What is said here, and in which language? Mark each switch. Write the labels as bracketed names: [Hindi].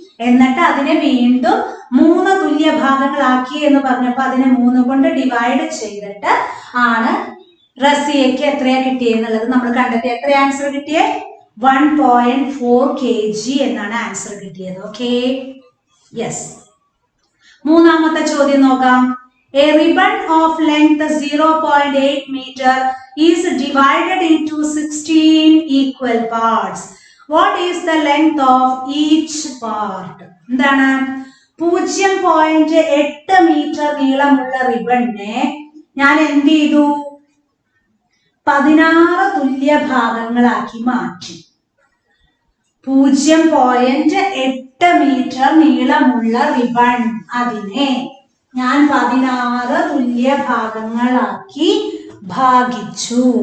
[Malayalam] എന്നിട്ട് അതിനെ വീണ്ടും 3 തുല്യ ഭാഗങ്ങളാക്കി എന്ന് പറഞ്ഞപ്പോ അതിനെ 3 കൊണ്ട് ഡിവൈഡ് ചെയ്തിട്ട് ആണ് റസിയയ്ക്ക് എത്രയാ കിട്ടിയെന്നുള്ളത് നമ്മൾ കണ്ടെത്തി. എത്ര ആൻസർ കിട്ടിയേ? 1.4 kg എന്നാണ് ആൻസർ കിട്ടിയത്. Okay, yes. മൂന്നാമത്തെ ചോദ്യം നോക്കാം. [English] A ribbon of length 0.8 meter is divided into 16 equal parts. What is the length of each part? [Malayalam] എന്താണ്? 0.8 മീറ്റർ നീളമുള്ള റിബണിനെ ഞാൻ എന്ത് ചെയ്തു? 16 തുല്യ ഭാഗങ്ങളാക്കി മാറ്റി. 0.8 മീറ്റർ നീളമുള്ള റിബൺ അതിനെ ഞാൻ 16 തുല്യ ഭാഗങ്ങളാക്കി ഭാഗിച്ചു.